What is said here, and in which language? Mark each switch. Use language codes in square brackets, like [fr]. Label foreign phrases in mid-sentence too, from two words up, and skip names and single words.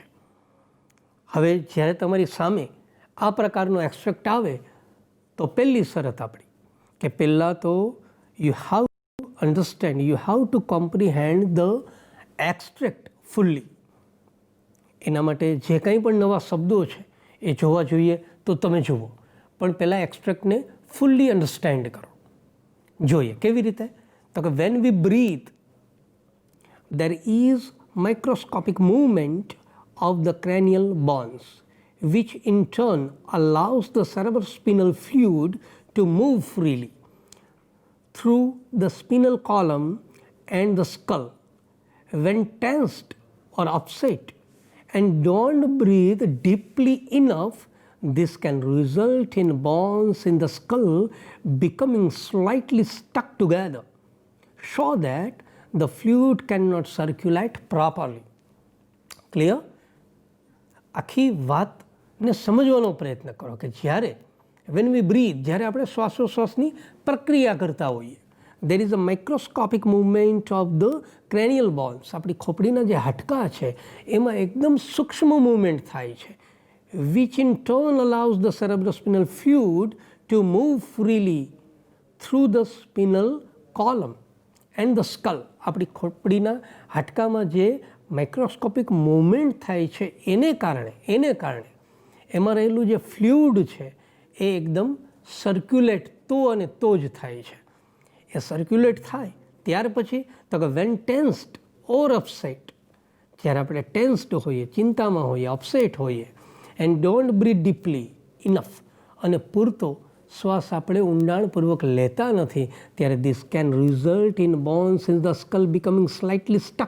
[gu] હવે જ્યારે તમારી સામે આ પ્રકારનો એક્સ્ટ્રેક્ટ આવે તો પહેલી શરત આપણી કે પહેલાં તો [en] you have to understand, you have to comprehend the extract fully. [gu] એના માટે જે કંઈ પણ નવા શબ્દો છે એ જોવા જોઈએ તો તમે જુઓ, પણ પહેલાં એક્સ્ટ્રેક્ટને [en] fully understand [gu] કરો. જોઈએ કેવી રીતે? તો કે [en] when we breathe there is microscopic movement of the cranial bones which in turn allows the cerebrospinal fluid to move freely through the spinal column and the skull. When tensed or upset and don't breathe deeply enough, this can result in bones in the skull becoming slightly stuck together so that the fluid cannot circulate properly. Clear? [gu] આખી વાતને સમજવાનો પ્રયત્ન કરો કે જ્યારે [en] when we breathe, [gu] જ્યારે આપણે શ્વાસોશ્વાસની પ્રક્રિયા કરતા હોઈએ, [en] there is a microscopic movement of the cranial bones. [gu] આપણી ખોપડીના જે હાડકાં છે એમાં એકદમ સૂક્ષ્મ મૂવમેન્ટ થાય છે, [en] which in turn allows the cerebrospinal fluid to move freely through the spinal column and the skull. [gu] આપણી ખોપડીના હાડકામાં જે [en] microscopic movement [gu] થાય છે એને કારણે એમાં રહેલું જે ફ્લુઇડ છે એ એકદમ સર્ક્યુલેટ તો અને તો જ થાય છે. એ સર્ક્યુલેટ થાય ત્યાર પછી તો કે [en] when tensed or upset, [gu] જ્યારે આપણે ટેન્સ્ડ હોઈએ, ચિંતામાં હોઈએ, અપસેટ હોઈએ, [en] and don't breathe deeply enough, [gu] અને પૂરતો શ્વાસ આપણે ઊંડાણપૂર્વક લેતા નથી, ત્યારે [en] this can result in bones in the skull becoming slightly stuck.